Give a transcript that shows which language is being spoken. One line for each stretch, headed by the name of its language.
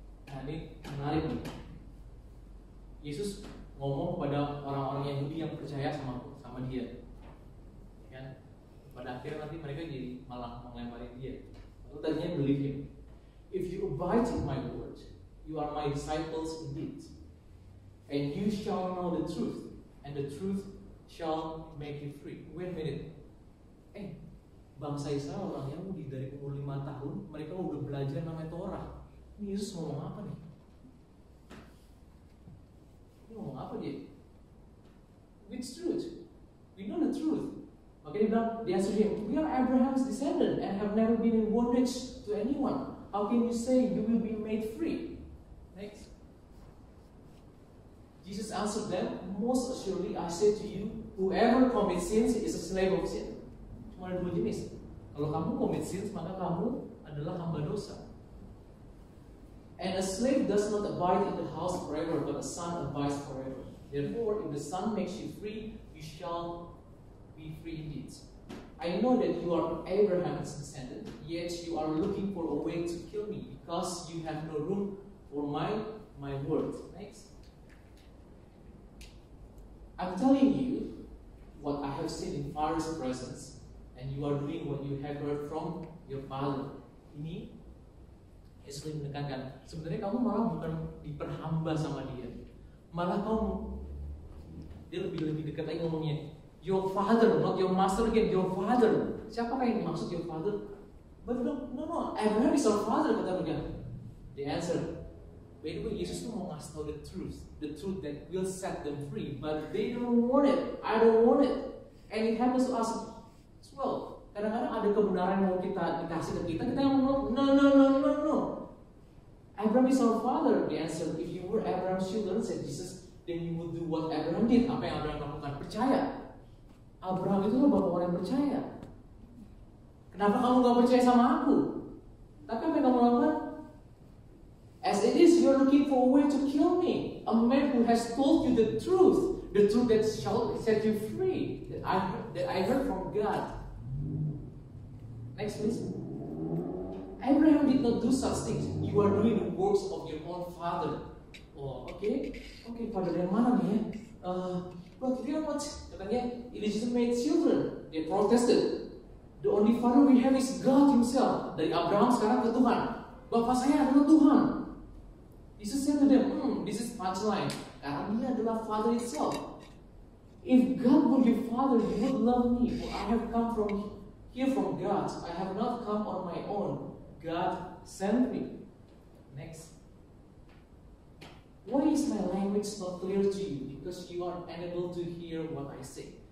Indonesian: Nah ini menarik nih. Yesus ngomong kepada orang-orang Yahudi yang percaya sama dia. Ya kan? Pada akhirnya nanti mereka jadi malah melempari dia. Lalu tadinya
English: believe him. If you abide in my word, you are my disciples indeed. And you shall know the truth, and the truth shall make you free. Wait a minute.
Indonesian: Bangsa Israel orang Yahudi dari umur 5 tahun mereka udah belajar namanya Torah. Ini Yesus ngomong apa nih? Ini ngomong apa dia?
English: Which truth? We know the truth.
Indonesian: Maka dia bilang,
English: they answered him, we are Abraham's descendant and have never been in bondage to anyone. How can you say you will be made free? Next. Jesus answered them, most assuredly I say to you, whoever commits sins is a slave of sin.
Indonesian: Cuma ada dua jenis. Kalau kamu
English: commit sins,
Indonesian: maka kamu adalah hamba dosa.
English: And a slave does not abide in the house forever, but a son abides forever. Therefore, if the Son makes you free, you shall be free indeed. I know that you are Abraham's descendant, yet you are looking for a way to kill me, because you have no room for my word. Next. I'm telling you what I have seen in Father's presence, and you are doing what you have heard from your father.
Indonesian: Ini Yesus menekankan, sebenarnya kamu malah bukan diperhamba sama dia, malah kamu, dia lebih dekat lagi ngomongnya,
English: your father, not your master again, your father.
Indonesian: Siapakah yang dimaksud
English: your father? But no, Abraham is our father,
Indonesian: kata mereka.
English: They answered, by the way,
Indonesian: Yesus tuh mau ngasih tahu
English: the truth that will set them free, but they don't want it. I don't want it, and it happens to us as well.
Indonesian: Kadang-kadang ada kebenaran yang mau kita dikasih ke kita yang mau no.
English: Abraham is our father. They answered, if you were Abraham's children, said Jesus, then you would do what Abraham did.
Indonesian: Apa yang Abraham lakukan? Percaya. Abraham itu bapak orang yang percaya. Kenapa kamu gak percaya sama aku? Tapi apa yang kamu lakukan?
English: As it is, you're looking for a way to kill me. A man who has told you the truth that shall set you free, that I heard from God. Next, please. Abraham did not do such things. You are doing the works of your own father. Oh, okay, father
Indonesian: yang mana nih ya?
English: But you know what?
Indonesian: Katanya
English: illegitimate children. They protested. The only father we have is God Himself.
Indonesian: Dari Abraham sekarang ke Tuhan. Bapak saya adalah Tuhan.
English: Jesus said to them, this is punchline.
Indonesian: Karena Dia adalah Father itself.
English: If God were your Father, you would love me. For I have come here from God. I have not come on my own. God sent me. Next. Why is my language not clear to you? Because you are unable to hear what I say.